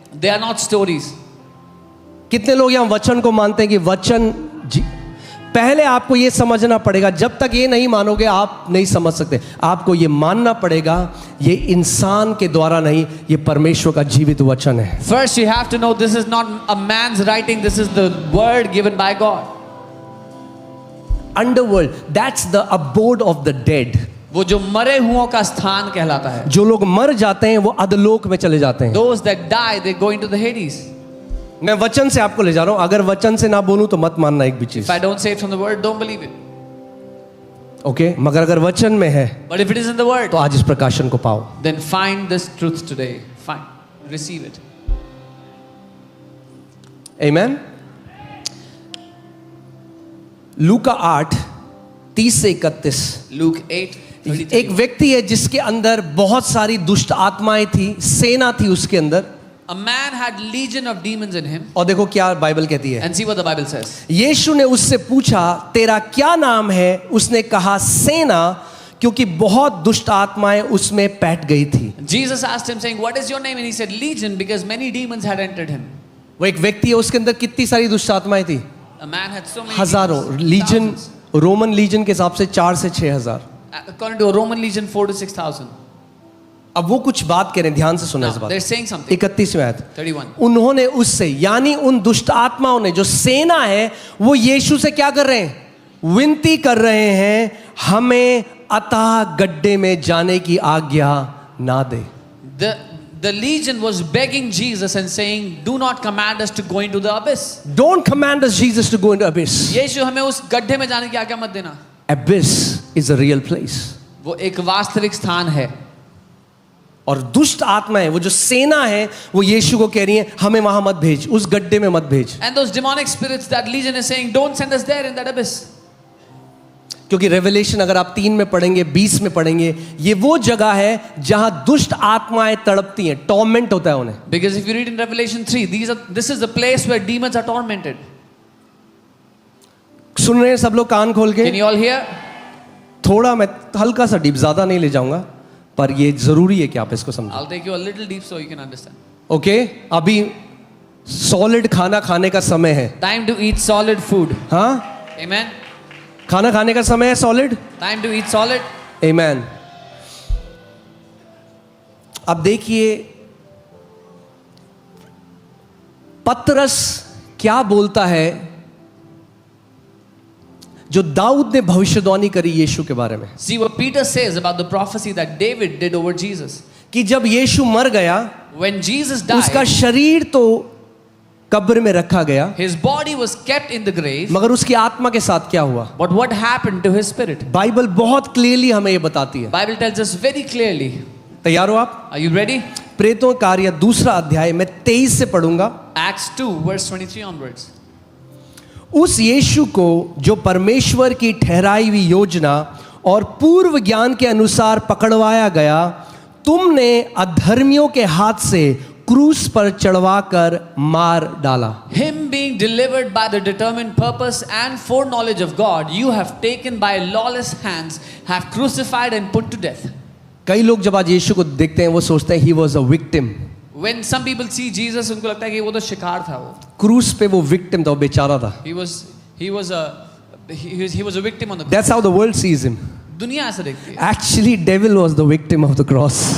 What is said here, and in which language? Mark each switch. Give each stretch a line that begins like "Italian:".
English: They are not stories.
Hindi: कितने लोग यहां वचन को मानते हैं कि वचन पहले आपको ये समझना पड़ेगा, जब तक ये नहीं मानोगे आप नहीं समझ सकते। आपको ये मानना पड़ेगा, ये इंसान के द्वारा नहीं, ये परमेश्वर का जीवित वचन है।
English: First, you have to know this is not a man's writing, this is the word given by God. Underworld, that's the abode of the dead.
Hindi: वो जो मरे हुओं का स्थान कहलाता है। जो लोग मर जाते हैं वो अधलोक में चले जाते हैं।
English: Those that die, they go into the Hades.
Hindi: मैं वचन से आपको ले जा रहा हूं, अगर वचन से ना बोलूं तो मत मानना एक भी चीज।
English: If I don't say it from the word, don't believe it.
Hindi: Okay, मगर अगर वचन में है
English: But if it is in the word,
Hindi: तो आज इस प्रकाशन को पाओ।
English: then find this truth today. Find, receive it.
Hindi: आमेन। लूका 8:30 से 31।
English: Luke 8:33.
Hindi: एक व्यक्ति है जिसके अंदर बहुत सारी दुष्ट आत्माएं थी, सेना थी उसके अंदर।
English: A man had legion of demons in him.
Hindi: और देखो क्या बाइबल कहती है।
English: And see what the Bible says.
Hindi: यीशु ने उससे पूछा तेरा क्या नाम है? उसने कहा सेना, क्योंकि बहुत दुष्ट आत्माएं उसमें बैठ गई थी।
English: Jesus asked him saying, what is your name? And he said, Legion, because many demons had entered him.
Hindi: वो एक व्यक्ति है, उसके अंदर कितनी सारी दुष्ट आत्माएं थी?
English: A man had so many
Hindi: हजारों।
English: demons, legion, thousands.
Hindi: Roman legion के हिसाब से 4 से 6 हजार।
English: According to a Roman legion, 4 to 6,000.
Hindi: अब वो कुछ बात करें, ध्यान से सुना इस
English: Now,
Hindi: बात।
English: they're saying something.
Hindi: 31वें आयत।
English: 31.
Hindi: उन्होंने उससे, यानी उन दुष्ट आत्माओं ने, जो सेना है, वो यीशु से क्या कर रहे हैं? विनती कर रहे हैं, हमें अथाह गड्ढे में जाने की आज्ञा ना दे।
English: The legion was begging Jesus and saying, do not command us to go into the abyss. Don't command us, Jesus, to go into abyss.
Hindi: यीशु हमें उस गड्ढे में जाने की आज्ञा मत देना।
English: Abyss is a real place.
Hindi: वो एक वास्तविक स्थान है। और दुष्ट आत्माएं, वो जो सेना है, वो यीशु को कह रही है हमें वहां मत भेज, उस गड्ढे में मत भेज।
English: And those demonic spirits, that legion is saying, don't send us there in that abyss.
Hindi: क्योंकि रेवलेशन अगर आप 3 में पढ़ेंगे, 20 में पढ़ेंगे, ये वो जगह है जहां दुष्ट आत्माएं तड़पती हैं, टॉर्मेंट होता है उन्हें।
English: Because if you read in Revelation 3, this is the place where demons are tormented.
Hindi: सुन रहे हैं सब लोग कान खोल के?
English: Can you all hear?
Hindi: थोड़ा मैं हल्का सा डीप, ज्यादा नहीं ले जाऊंगा, पर ये जरूरी है कि आप इसको समझो।
English: I'll take you a little deep so you can understand.
Hindi: Okay, अभी सॉलिड खाना खाने का समय है।
English: Time to eat solid food.
Hindi: हाँ,
English: Amen.
Hindi: खाना खाने का समय है, solid.
English: Time to eat solid.
Hindi: आमेन। अब देखिए पतरस क्या बोलता है, जो दाऊद ने भविष्यवाणी करी यीशु के बारे में।
English: See what Peter says about the prophecy that David did over Jesus.
Hindi: कि जब यीशु मर गया,
English: When Jesus
Hindi: उसका
English: died,
Hindi: शरीर तो कब्र में रखा गया,
English: his body was kept in the grave.
Hindi: मगर उसकी आत्मा के साथ क्या हुआ?
English: But what happened to his spirit?
Hindi: Bible बहुत क्लियरली हमें ये बताती है।
English: Bible tells us very clearly.
Hindi: तैयार हो आप?
English: Are you ready?
Hindi: प्रेतों कार्य 2 अध्याय में 23 से पढ़ूंगा।
English: Acts 2 verse 23 onwards.
Hindi: उस यीशु को जो परमेश्वर की ठहराई हुई योजना और पूर्व ज्ञान के अनुसार पकड़वाया गया, तुमने अधर्मियों के हाथ से क्रूस पर चढ़वाकर मार डाला।
English: Him being delivered by the determined purpose and foreknowledge of God, you have taken by lawless hands, have crucified and put to death.
Hindi: कई लोग जब आज यीशु को देखते हैं वो सोचते हैं
English: He was a victim. When some people see Jesus,
Hindi: उनको लगता है कि वो तो शिकार था वो। क्रूस पे वो विक्टिम था, वो बेचारा था।
English: He was a victim on the cross. That's how the world sees him.
Hindi: दुनिया ऐसा देखती है।
English: Actually, devil was the victim of the cross.